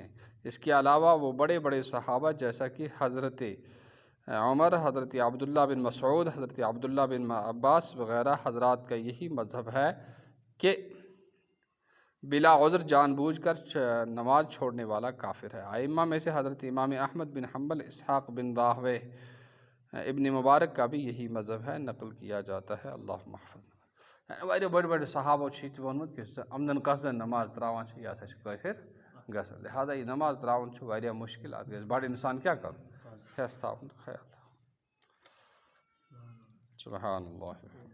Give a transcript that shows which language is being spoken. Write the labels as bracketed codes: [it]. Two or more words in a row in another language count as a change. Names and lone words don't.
[ur] اس کے علاوہ وہ بڑے بڑے صحابہ جیسا کہ حضرت عمر، حضرت عبداللہ بن مسعود، حضرت عبداللہ بن عباس وغیرہ حضرات کا یہی مذہب ہے کہ بلا عذر جان بوجھ کر نماز چھوڑنے والا کافر ہے۔ ائمہ میں سے حضرت امام احمد بن حنبل، اسحاق بن راہوے، ابن مبارک کا بھی یہی مذہب ہے، نقل کیا جاتا ہے۔ [ks] اللہ محفظ واریاہ بڑے بڑے صحابہ چھ وونمت کہ عمدن قصدن نماز تراوان یہ ہسا کافر گژھان، لہذا یہ نماز تراؤن واریاہ مشکل، اتھ گژھِ بڑ انسان کیا کرُن، حیث تھاوُن، خیال تھاوُن۔ [ar] سبحان اللہ۔